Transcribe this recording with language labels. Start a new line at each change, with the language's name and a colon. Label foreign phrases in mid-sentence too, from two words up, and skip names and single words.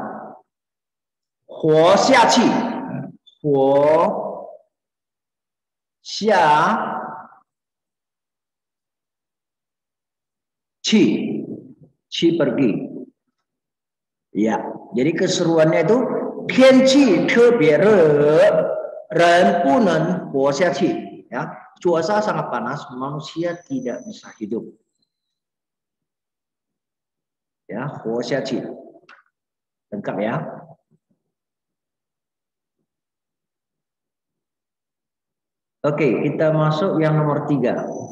Chinese: 活下去。活下去.
Indonesian: Qi pergi. Ya, jadi keseruannya itu
Chinese: 天气特别热，人不能活下去。
Indonesian: Ya, cuaca sangat panas, manusia tidak bisa hidup. Ya,
Chinese: 活下去.
Indonesian: Lengkap ya. Oke, kita masuk yang nomor 3.